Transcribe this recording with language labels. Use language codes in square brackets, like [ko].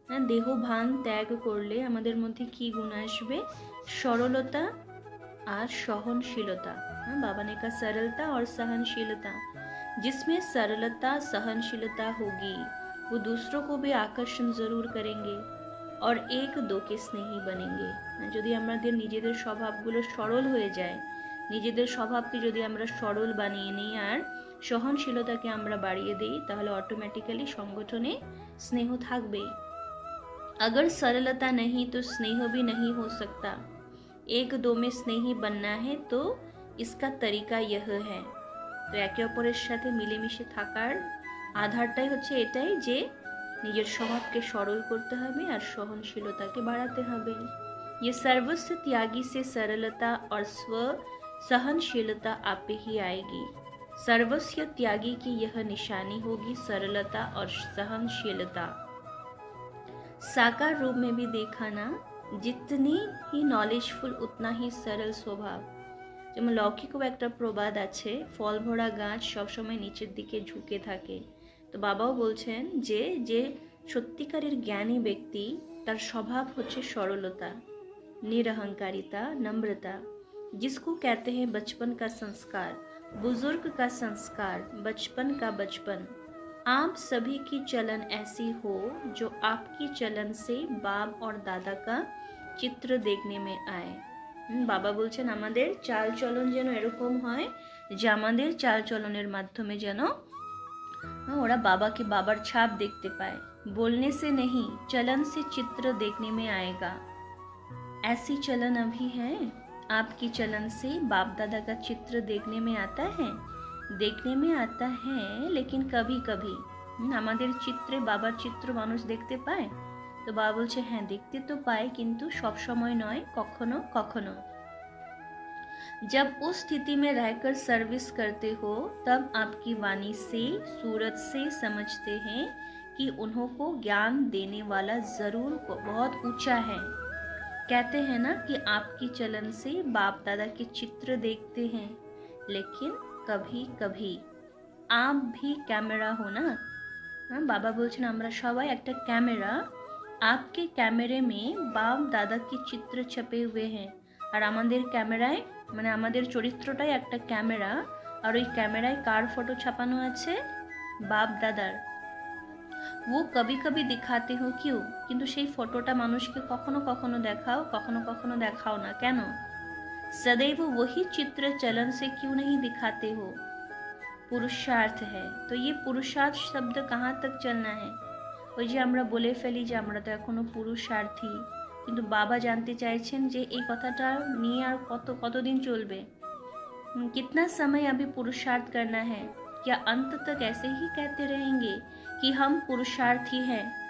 [bn] देह भान त्याग करले आमादेर मध्य की गुण आसबे? [hi] सरलता और सहनशीलता। बाबा ने कहा सरलता और सहनशीलता। जिसमें सरलता सहनशीलता होगी वो दूसरों को भी आकर्षण जरूर करेंगे और एक दो के स्नेही बनेंगे। [bn] यदि আমাদের নিজেদের স্বভাবগুলো সরল হয়ে যায়, নিজেদের স্বভাবকে যদি আমরা সরল বানিয়ে নিই আর সহনশীলতাকে আমরা বাড়িয়ে দিই, তাহলে অটোমেটিক্যালি সংগঠনে স্নেহ থাকবেই। [hi] अगर सरलता नहीं तो स्नेह भी नहीं हो सकता। एक दो में स्नेही बनना है तो इसका तरीका यह है। [bn] তো একে অপরের সাথে মিলেমিশে থাকার আধারটাই হচ্ছে এটাই যে নিজের স্বভাবকে সরল করতে হবে আর সহনশীলতাকে বাড়াতে হবে। [hi] ये सर्वस्व त्यागी से सरलता और स्व सहनशीलता आप ही आएगी। सर्वस्व त्यागी की यह निशानी होगी सरलता और सहनशीलता। साकार रूप में भी देखा ना, जितनी ही नॉलेजफुल उतना ही सरल स्वभाव। [bn] যেমন লৌকিকও একটা প্রবাদ আছে, ফল ভরা গাছ সবসময় নিচের দিকে ঝুঁকে থাকে। তো বাবাও বলছেন যে যে সত্যিকারের জ্ঞানী ব্যক্তি তার স্বভাব হচ্ছে সরলতা, निरहंकारिता, नम्रता, [hi] जिसको कहते हैं बचपन का संस्कार, बुजुर्ग का संस्कार, बचपन का बचपन। आप सभी की चलन ऐसी हो जो आपकी चलन से बाप और दादा का चित्र देखने में आए। [bn] বাবা বলছেন আমাদের চাল চলন যেন এরকম হয় যে আমাদের চাল চলনের মাধ্যমে যেন ওরা বাবাকে বাবার ছাপ দেখতে পায়। [hi] बोलने से नहीं, चलन से चित्र देखने में आएगा। ऐसी चलन अभी है, आपकी चलन से बाप दादा का चित्र देखने में आता है, देखने में आता है लेकिन कभी कभी [bn] আমাদের চিত্রে বাবার চিত্র মানুষ দেখতে পায়। তো বাবা বলছে হ্যাঁ দেখতে তো পায়, কিন্তু সব সময় নয়, কখনো কখনো। [hi] जब उस स्थिति में रहकर सर्विस करते हो तब आपकी वाणी से, सूरत से समझते हैं कि उन्हों को ज्ञान देने वाला जरूर बहुत ऊंचा है। कहते हैं ना कि आपकी चलन से बाप दादा के चित्र देखते हैं, लेकिन कभी कभी आप भी कैमरा हो ना। हाँ, बाबा बोलছেন [bn] আমরা সবাই একটা ক্যামেরা, [hi] आपके कैमरे में बाप दादा के चित्र छपे हुए हैं। [bn] আর আমাদের ক্যামেরায় মানে আমাদের চরিত্রটাই একটা ক্যামেরা, আর ওই ক্যামেরায় কার ফটো ছাপানো আছে? বাপ দাদার। [hi] वो कभी कभी दिखाते हो क्यों, [bn] কিন্তু সেই ফটোটা মানুষকে কখনো কখনো দেখাও, কখনো কখনো দেখাও না কেন? [hi] सदैव वही चित्र चलन से क्यों नहीं दिखाते हो? पुरुषार्थ है। तो ये पुरुषार्थ शब्द कहाँ तक चलना है? [bn] ওই যে আমরা বলে ফেলি যে আমরা তো এখনো পুরুষার্থী, কিন্তু বাবা জানতে চাইছেন যে এই কথাটা নিয়ে আর কতদিন চলবে? [hi] कितना समय अभी पुरुषार्थ करना है? क्या अंत तक ऐसे ही कहते रहेंगे कि हम पुरुषार्थी हैं?